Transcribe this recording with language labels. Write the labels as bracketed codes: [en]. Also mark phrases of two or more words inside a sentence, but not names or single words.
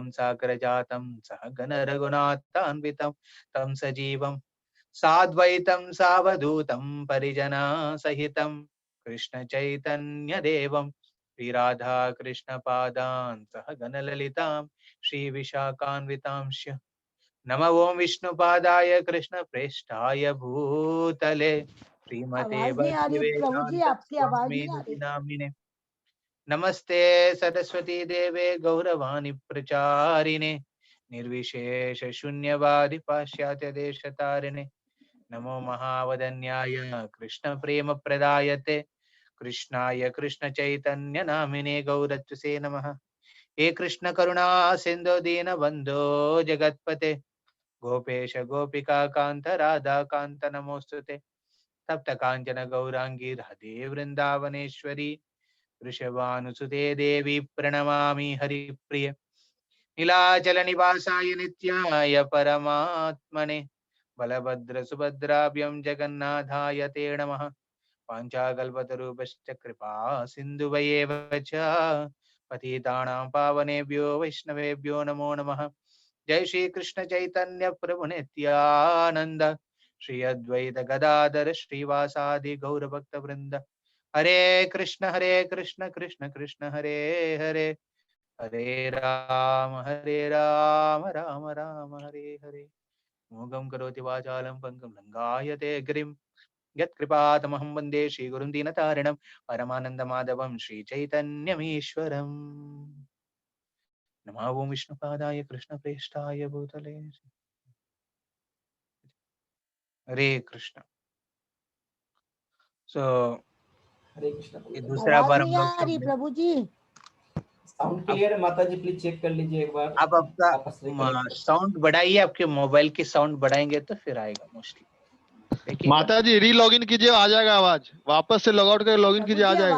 [sa] साग्रजातं सहगण रघुनाथान्वितं तं सजीवं साद्वैतं सावधूतं परिजनसहितं कृष्णचैतन्यदेवं श्रीराधा कृष्णपादान् सहगण ललितां श्रीविशाखान्वितांश्च नमः ओं विष्णुपादाय कृष्णप्रेष्ठाय भूतले श्रीमते [hi] आवाज नहीं आ रही प्रभु जी, भक्तिवेदांत आपकी आवाज स्वामी नहीं आ निधि रही। [sa] नामिने नमस्ते सरस्वती देवे गौरवाणी प्रचारिणे निर्विशेष शून्यवादि पाश्चात्य देशतारिणे नमो महावदन्याय कृष्ण प्रेम प्रदायते कृष्णाय कृष्ण चैतन्य नामिने गौरत्से नमः। हे कृष्ण करुणा सिंधु दीन बंधो जगतपते गोपेश गोपिका कांत राधा कांत नमोस्तुते। तप्त कांचन गौरांगी राधे वृंदावनेश्वरी वृषभानुसुते देवी प्रणमामि हरिप्रिय। नीलाचल निवासाय नित्याय परमात्मने बलभद्र सुभद्राभ्यं जगन्नाथाय ते नमः। वाञ्छाकल्पतरुभ्यश्च कृपा सिन्धुभयेव च पतितानां पावनेभ्यो वैष्णवेभ्यो नमो नमः। जय श्री कृष्ण चैतन्य प्रभु नित्यानंद श्री अद्वैत गदाधर श्रीवासादि गौर भक्त वृंद। हरे कृष्ण कृष्ण कृष्ण हरे हरे हरे राम राम राम हरे हरे। मूगं करोति वाचालं पंगं लंघायते गिरिं यत्कृपातमहं वन्दे श्रीगुरुं दीनतारिणं परमानन्दमाधवं श्रीचैतन्यमीश्वरम्। नमः ओं विष्णुपादाय कृष्णप्रेष्ठाय भूतले। हरे कृष्ण। सो हरे कृष्ण। [hi] ये दूसरा बार आवाज हम नहीं लोग आ रही प्रभु जी। [en] sound clear [hi] है माता जी, [en] please check [hi] कर लीजिए एक बार। आप आपका साउंड बढ़ाइए, आपके मोबाइल की साउंड बढ़ाएंगे तो फिर आएगा मोस्टली। देखिए माता जी [en] re login [hi] कीजिए, आ जाएगा आवाज। वापस से [en] log out [hi] करके लॉगिन कीजिए, आ जाएगा।